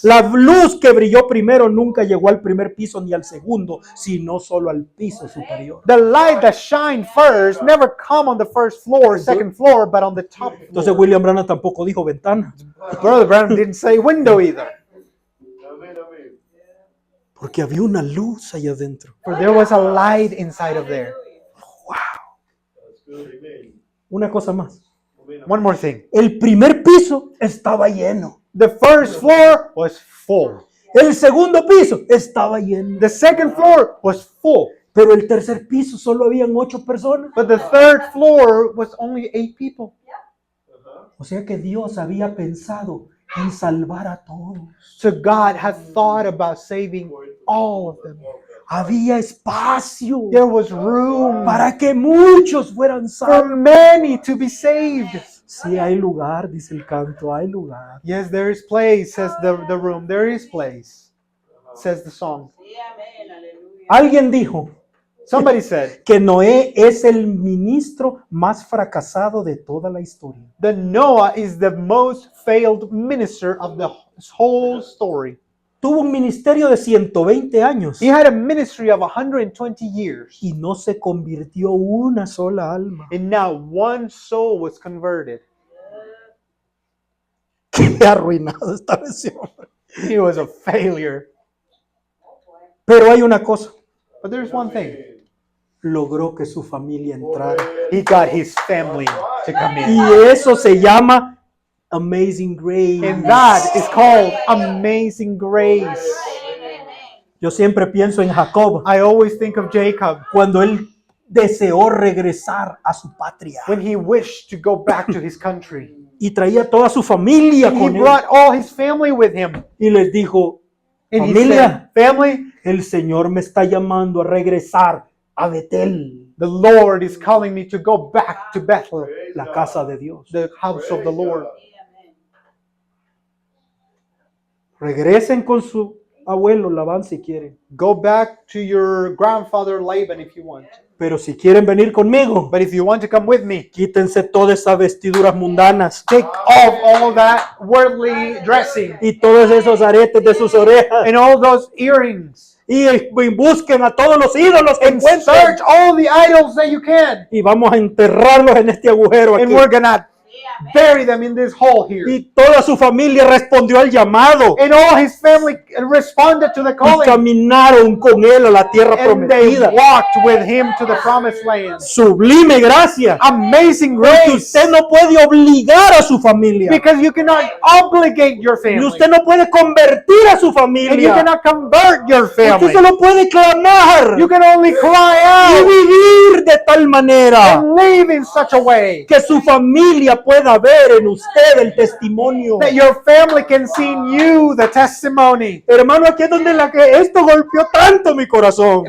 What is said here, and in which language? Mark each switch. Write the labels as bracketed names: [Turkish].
[Spanish] La luz que brilló primero nunca llegó al primer piso ni al segundo, sino solo al piso superior. [English] The light that shined first never come on the first floor, second floor, but on the top [Spanish] Entonces [English] floor. [Spanish] William Branham tampoco dijo ventana, [English] Brother Branham didn't say window either, [Spanish] porque había una luz allá adentro. [English] for there was a light inside of there. [Spanish] Una cosa más. [English] One more thing. [Spanish] El primer piso estaba lleno. [English] The first floor was full. [Spanish] El segundo piso estaba lleno. [English] The second floor was full. [Spanish] Pero el tercer piso solo habían 8 personas. [English] But the third floor was only 8 people. [Spanish] O sea que Dios había pensado en salvar a todos. [English] So God had thought about saving all of them. [Spanish] Había espacio [English] There was room [Spanish] para que muchos fueran [English] for [Spanish] salvos. [English] many to be saved. [Spanish] Sí, hay lugar, dice el canto, hay lugar. [English] Yes, there is place, says the room. There is place, says the song. [Spanish] Alguien dijo [English] Somebody said [Spanish] que Noé es el ministro más fracasado de toda la historia. [English] that Noah is the most failed minister of the whole story. [Spanish] Tuvo un ministerio de 120 años [English] He had a ministry of 120 years, [Spanish] y no se convirtió una sola alma. [English] and now one soul was converted. [Spanish] Qué arruinado esta ese hombre. [English] He was a failure. [Spanish] Pero hay una cosa, [English] But there's one thing. [Spanish] logró que su familia entrara. [English] He got his family to come [Spanish] Y [English] in. [Spanish] eso se llama [English] Amazing Grace. And that is called amazing grace. [Spanish] Yo siempre pienso en Jacob [English] I always think of Jacob [Spanish] cuando él deseó regresar a su patria [English] when he wished to go back to his country. [Spanish] y traía toda su familia [English] And he [Spanish] con él [English] brought all his family with him. [Spanish] y les dijo, [English] And he [Spanish] familia, [English] said, family, [Spanish] el Señor me está llamando a regresar a Betel, [English] the Lord is calling me to go back to Bethel, [Spanish] la casa de Dios. [English] the house of the Lord. [Spanish] Regresen con su abuelo Labán si quieren, [English] Go back to your grandfather Laban if you want. [Spanish] pero si quieren venir conmigo, [English] But if you want to come with me, [Spanish] quítense todas esas vestiduras mundanas [English] take off all that worldly dressing [Spanish] y todos esos aretes de sus orejas [English] and all those earrings [Spanish] y busquen a todos los ídolos que [English] and [Spanish] encuentren [English] search all the idols that you can. [Spanish] y vamos a enterrarlos en este agujero [English] And [Spanish] aquí. [English] we're gonna bury them in this hole here. [Spanish] Y toda su familia respondió al llamado [English] And all his family responded to the [Spanish] y [English] calling. [Spanish] caminaron con él a la tierra [English] And they [Spanish] prometida. [English] walked with him to the promised land. [Spanish] Sublime gracia. [English] Amazing [Spanish] Porque [English] grace. [Spanish] usted no puede obligar a su familia. [English] Because you cannot obligate your [Spanish] Y [English] family. [Spanish] usted no puede convertir a su [English] And you [Spanish] familia. [English] cannot convert your [Spanish] Usted [English] family. [Spanish] solo puede clamar [English] You can only cry [Spanish] y [English] out [Spanish] vivir de tal manera [English] and live in such a way [Spanish] que su familia pueda ver en usted el testimonio. [English] that your family can see in you the testimony. [Spanish] Hermano, aquí es donde esto golpeó tanto mi corazón.